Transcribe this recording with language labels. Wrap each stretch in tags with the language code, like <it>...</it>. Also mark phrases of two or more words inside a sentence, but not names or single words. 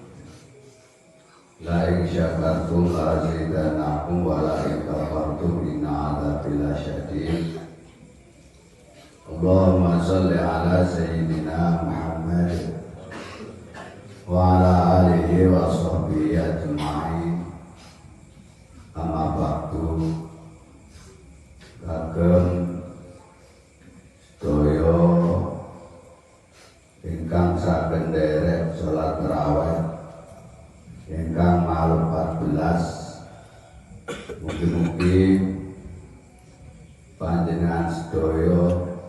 <ar>لئن شكرتم لأزيدنكم ولئن كفرتم إن عذابي لشديد. اللهم صل على سيدنا محمد وعلى آله وصحبه أجمعين. أما بعد.</ar> <jv>Kagem sedaya ingkang saken nderek salat tarawih ingkang malam 14, mugi-mugi panjenengan sedaya</jv>